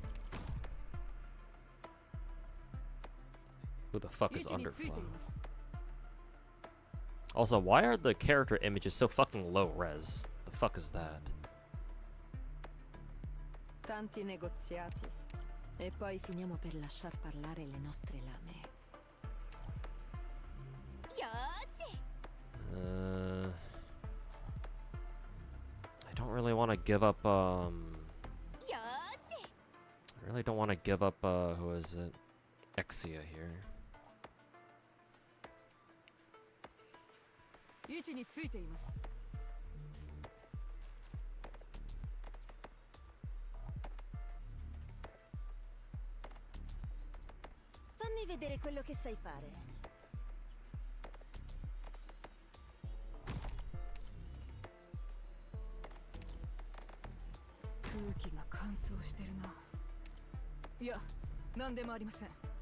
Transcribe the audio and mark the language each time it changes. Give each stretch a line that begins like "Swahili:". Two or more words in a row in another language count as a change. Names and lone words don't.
English: Who the fuck is Underflow? Also, why are the character images so fucking low res? The fuck is that?
Italian: Tanti negoziati. E poi finiamo per lasciar parlare le nostre lame.
Japanese: よーし。
English: I don't really want to give up,
Japanese: よーし。
English: I really don't want to give up, who is it? Exia here.
Japanese: 位置についています。治
Italian: Fammi vedere quello che sai fare.
Japanese: 空気が乾燥してるな。いや、なんでもありません。